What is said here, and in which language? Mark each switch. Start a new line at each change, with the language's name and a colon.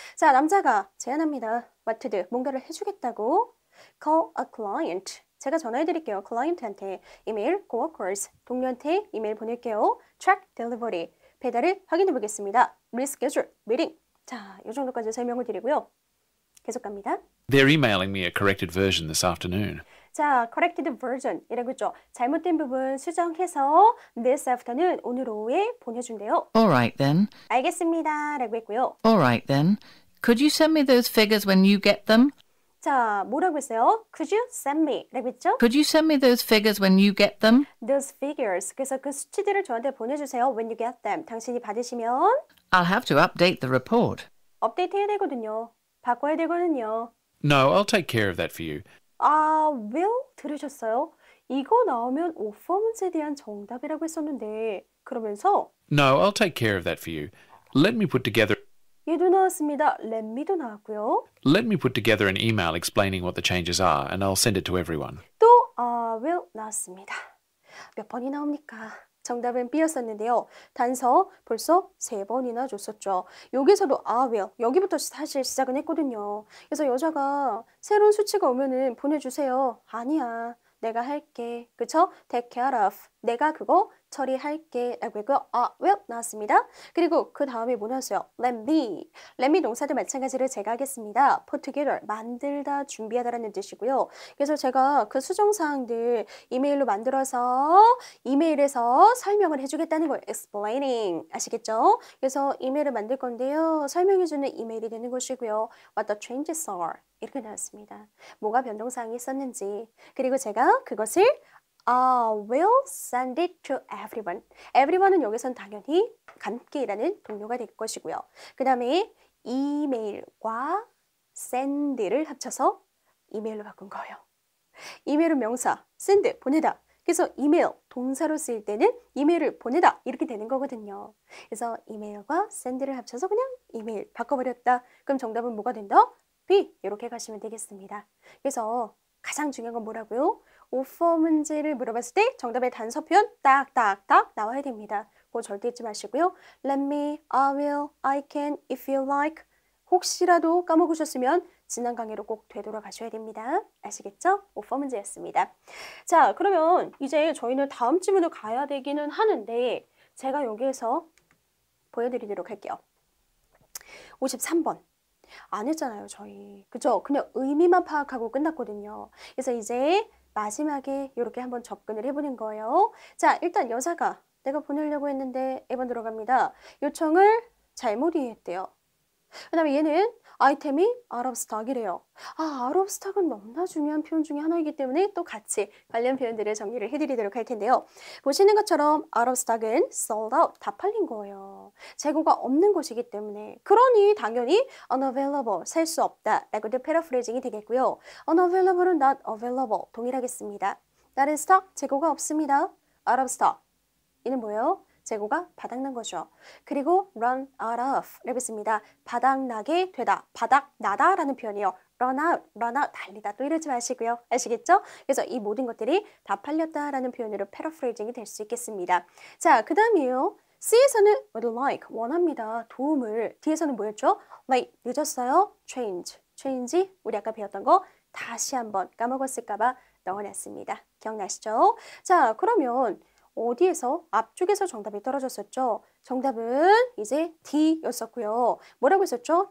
Korean: 자, 남자가 제안합니다.
English: What to do?
Korean: 뭔가를 해주겠다고.
English: Call a client.
Korean: 제가 전화해드릴게요. 클라이언트한테 이메일, coworkers, 동료한테 이메일 보낼게요.
English: Track delivery.
Korean: 배달을 확인해 보겠습니다.
English: Reschedule, meeting.
Korean: 자, 이 정도까지 설명을 드리고요. 계속 갑니다.
English: They're emailing me a corrected version this afternoon.
Korean: 자, corrected version 이라고 했죠. 잘못된 부분 수정해서
English: this afternoon,
Korean: 오늘 오후에 보내준대요.
English: All right then.
Korean: 알겠습니다. 라고 했고요.
English: All right then. Could you send me those figures when you get them? 자, 뭐라고 했어요? Could you send me? 라고 했죠? Could you send me those figures when you get them? Those figures.
Korean: 그래서 그 수치들을 저한테 보내주세요.
English: When you get them.
Korean: 당신이 받으시면
English: I'll have to update the report.
Korean: 업데이트 해야 되거든요. 바꿔야 되거든요.
English: No, I'll take care of that for you.
Korean: will 들으셨어요? 이거 나오면 오퍼 문제에 대한 정답이라고 했었는데 그러면서
English: No, I'll take care of that for you. Let me put together
Korean: 얘도 나왔습니다. let me도 나왔고요.
English: Let me put together an email explaining what the changes are and I'll send it to everyone.
Korean: 또 will 나왔습니다. 몇 번이 나옵니까? 정답은 B였었는데요. 단서 벌써 3번이나 줬었죠. 여기서도 will, 여기부터 사실 시작은 했거든요. 그래서 여자가 새로운 수치가 오면은 보내주세요. 아니야, 내가 할게. 그쵸?
English: Take care of.
Korean: 내가 그거 처리할게. 라고 했고요. will 나왔습니다. 그리고 그 다음에 뭐 나왔어요? Let me 동사도 마찬가지로 제가 하겠습니다.
English: Put together.
Korean: 만들다, 준비하다라는 뜻이고요. 그래서 제가 그 수정사항들 이메일로 만들어서 이메일에서 설명을 해주겠다는 걸 explaining. 아시겠죠? 그래서 이메일을 만들 건데요. 설명해주는 이메일이 되는 것이고요.
English: What the changes are.
Korean: 이렇게 나왔습니다. 뭐가 변동사항이 있었는지. 그리고 제가 그것을
English: will send it to everyone.
Korean: everyone은 여기선 당연히 함께 일하는 동료가 될 것이고요. 그 다음에 이메일과 send를 합쳐서 이메일로 바꾼 거예요. 이메일은 명사, send, 보내다. 그래서 이메일, 동사로 쓰일 때는 이메일을 보내다 이렇게 되는 거거든요. 그래서 이메일과 send를 합쳐서 그냥 이메일 바꿔버렸다. 그럼 정답은 뭐가 된다? B, 이렇게 가시면 되겠습니다. 그래서 가장 중요한 건 뭐라고요? 오퍼 문제를 물어봤을 때 정답의 단서 표현 딱딱딱 나와야 됩니다. 그거 절대 잊지 마시고요.
English: Let me, I will, I can, if you like.
Korean: 혹시라도 까먹으셨으면 지난 강의로 꼭 되돌아가셔야 됩니다. 아시겠죠? 오퍼 문제였습니다. 자, 그러면 이제 저희는 다음 지문으로 가야 되기는 하는데 제가 여기에서 보여드리도록 할게요. 53번. 안 했잖아요, 저희. 그죠? 그냥 의미만 파악하고 끝났거든요. 그래서 이제 마지막에 이렇게 한번 접근을 해보는 거예요. 자, 일단 여자가 내가 보내려고 했는데 1번 들어갑니다. 요청을 잘못 이해했대요. 그 다음에 얘는 아이템이 out of stock이래요. out of stock은 너무나 중요한 표현 중에 하나이기 때문에 또 같이 관련 표현들을 정리를 해드리도록 할 텐데요. 보시는 것처럼 out of stock은 sold out, 다 팔린 거예요. 재고가 없는 것이기 때문에. 그러니 당연히 unavailable, 살 수 없다 라고도 패러프레이징이 되겠고요. unavailable은 not available, 동일하겠습니다. not in stock, 재고가 없습니다. out of stock, 이는 뭐예요? 재고가 바닥난 거죠. 그리고 run out of 라고 했습니다. 바닥나게 되다, 바닥나다 라는 표현이에요. run out, 달리다. 또 이러지 마시고요. 아시겠죠? 그래서 이 모든 것들이 다 팔렸다 라는 표현으로 패러프레이징이 될 수 있겠습니다. 자, 그 다음이에요. C에서는 would like, 원합니다. 도움을. D에서는 뭐였죠? late, 늦었어요. change, 우리 아까 배웠던 거 다시 한번 까먹었을까봐 넣어놨습니다. 기억나시죠? 자, 그러면 어디에서? 앞쪽에서 정답이 떨어졌었죠. 정답은 이제 D였었고요. 뭐라고 했었죠?